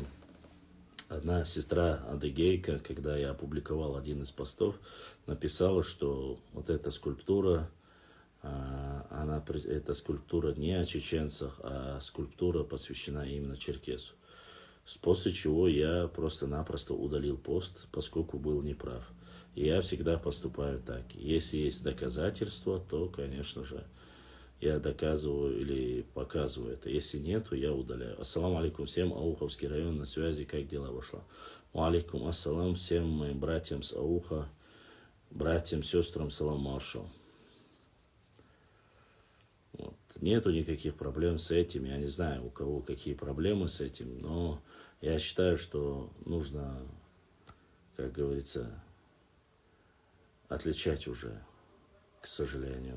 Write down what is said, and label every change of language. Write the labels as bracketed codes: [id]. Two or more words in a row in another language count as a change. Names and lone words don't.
[ru] Одна сестра адыгейка, когда я опубликовал один из постов, написала, что вот эта скульптура, эта скульптура не о чеченцах, а скульптура посвящена именно черкесу. После чего я просто-напросто удалил пост, поскольку был неправ. И я всегда поступаю так. Если есть доказательства, то, конечно же, я доказываю или показываю это. Если нет, то я удаляю. [ar] السلام عليكم [ru] всем, Ауховский район на связи, как дела вошла? [ar] عليكم السلام [ru] всем моим братьям с Ауха, братьям, сестрам, [ce] салам маршал. [ru] нету никаких проблем с этим. Я не знаю, у кого какие проблемы с этим, но я считаю, что нужно, как говорится, отличать уже, к сожалению.